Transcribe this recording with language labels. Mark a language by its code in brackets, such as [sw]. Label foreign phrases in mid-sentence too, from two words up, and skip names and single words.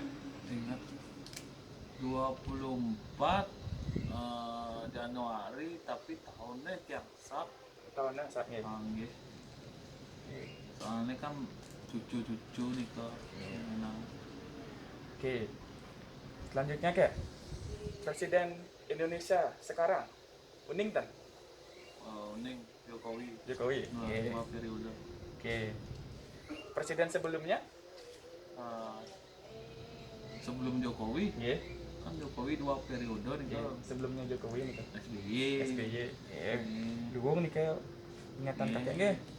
[id] Ingat 24 Januari tapi tahunnya tiap Sab. Tahunnya saatnya. Panggil. Soalnya kan cucu-cucu nih ke Oke. Selanjutnya kek, Presiden Indonesia sekarang [ban] uning tan? [id] Uning Jokowi. Jokowi. Oke. Dua periode. Oke. Presiden sebelumnya? Sebelum Jokowi Iya. kan Jokowi 2 periode nih Iya. kan. Sebelumnya Jokowi nih kan. SBY. SBY. Iya. Dukung nih kayak ingatan kakek nggih.